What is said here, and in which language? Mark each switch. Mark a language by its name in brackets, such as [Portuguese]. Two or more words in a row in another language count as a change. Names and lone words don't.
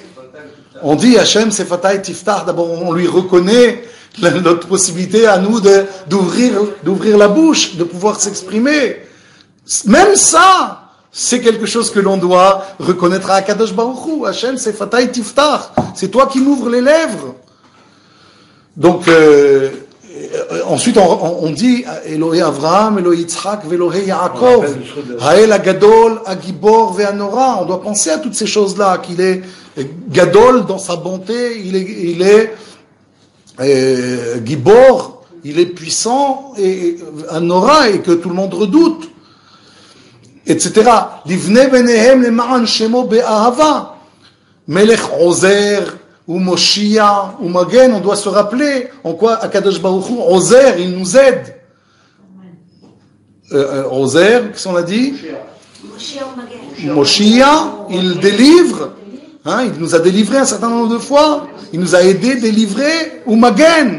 [French] On dit [Hebrew] ה' שפתי תפתח. [French] D'abord, on lui reconnaît notre possibilité à nous d'ouvrir la bouche, de pouvoir s'exprimer. Même ça, c'est quelque chose que l'on doit reconnaître à [Hebrew] הקדוש ברוך הוא. ה' שפתי תפתח. [French] C'est toi qui m'ouvres les lèvres. Donc, ensuite, on dit [Hebrew] אלהי אברהם אלהי יצחק אלהי יעקב האל הגדול הגבור והנורא. [French] On doit penser à toutes ces choses-là, qu'il est Gadol dans sa bonté, il est Gibor, il est puissant, et Anora, et que tout le monde redoute, etc. [Hebrew] לבני בניהם למען שמו באהבה מלך עוזר, ומושיע ומגן. [French] On doit se rappeler en quoi [Hebrew] הקדוש ברוך הוא, [French] Ozer, il nous aide. Ozer, qu'est-ce qu'on a dit? Moshia, il délivre. Hein, il nous a délivré un certain nombre de fois. Il nous a aidé, délivré, ou Magen.